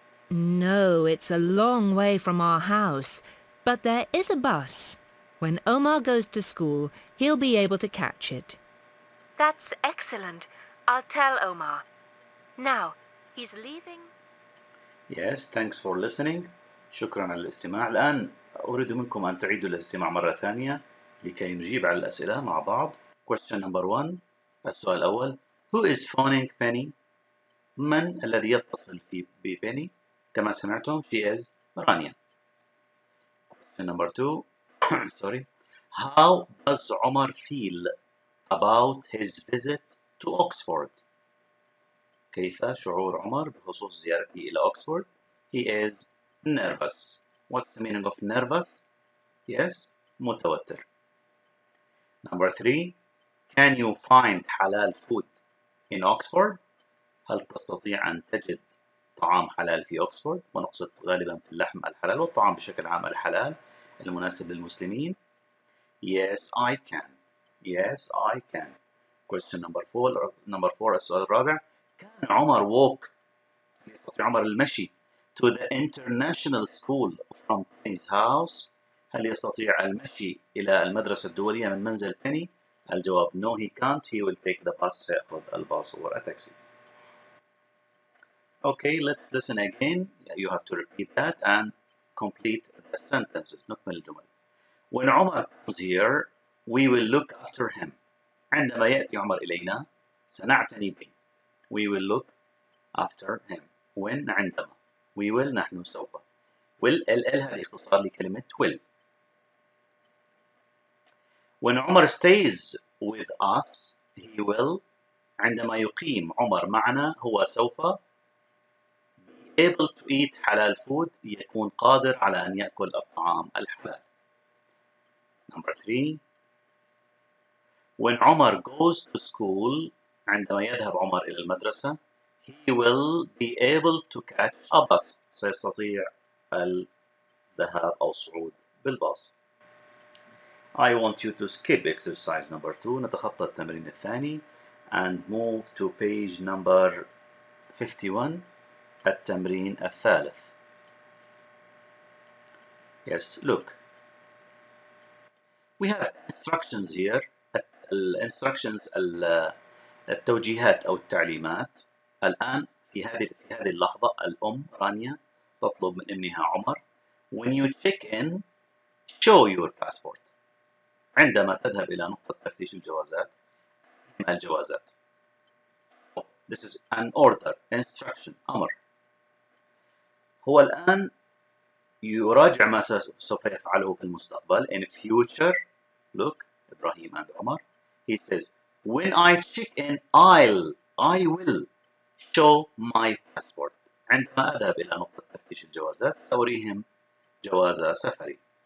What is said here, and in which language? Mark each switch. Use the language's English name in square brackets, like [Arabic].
[English] No, it's a long way from our house, but there is a bus. When Omar goes to school, he'll be able to catch it. That's excellent. I'll tell Omar. Now, he's leaving. Yes, thanks for listening. [Arabic] شكرا على الاستماع. الآن أريد منكم أن تعيدوا الاستماع مرة ثانية لكي نجيب على الأسئلة مع بعض. [English] Question number 1. [Arabic] السؤال الأول. [English] Who is phoning Penny? [Arabic] من الذي يتصل ببني؟ كما سمعتم, [English] she is [Arabic] رانيا. [English] Question number 2. Sorry. How does Omar feel about his visit to Oxford? [Arabic] كيف شعور عمر بخصوص زيارته إلى أكسفورد? [English] He is nervous. What's the meaning of nervous? Yes, متوتر. Number 3. Can you find halal food in Oxford? [Arabic] هل تستطيع أن تجد طعام حلال في أكسفورد؟ ونقصد غالبا في اللحم الحلال والطعام بشكل عام الحلال المناسب للمسلمين. [English] Yes, I can. Yes, I can. Question number 4. [Arabic] السؤال الرابع. كان عمر [English] walk, [Arabic] يستطيع عمر المشي [English] to the international school from Penny's house. [Arabic] هل يستطيع المشي إلى المدرسة الدولية من منزل بيني؟ الجواب [English] no, he can't. He will take the bus. [Arabic] سيأخذ الباص [English] or a taxi. Okay, let's listen again. You have to repeat that and complete the sentences. [Arabic] نكمل الجمل. [English] When Omar comes here, we will look after him. [Arabic] عندما يأتي عمر إلينا سنعتني به. [English] We will look after him. when عندما. We will [Arabic] نحن سوف. will ال هذه اختصار لكلمة will. [English] When Omar stays with us, he will. [Arabic] عندما يقيم عمر معنا هو سوف [English] be able to eat halal food. [Arabic] يكون قادر على أن يأكل الطعام الحلال. [English] Number 3. When Omar goes to school, [Arabic] عندما يذهب عمر إلى المدرسة, [English] he will be able to catch a bus. [Arabic] سيستطيع الذهاب أو الصعود بالباص. [English] I want you to skip exercise number 2. [Arabic] نتخطى التمرين الثاني [English] and move to page number 51. [Arabic] التمرين الثالث. [English] Yes, look. We have instructions here. [Arabic] الانستراكشنز التوجيهات أو التعليمات. الآن في هذه اللحظة الأم رانيا تطلب من ابنها عمر [English] when you check in show your passport. [Arabic] عندما تذهب إلى نقطة تفتيش الجوازات الجوازات. [English] This is an order, instruction, أمر. [Arabic] هو الآن يراجع ما سوف يفعله في المستقبل. [English] In future, look, إبراهيم and Omar. He says, when I check in, I will show my passport. [Arabic] عندما أذهب إلى نقطة تفتيش الجوازات سأريهم جواز سفري.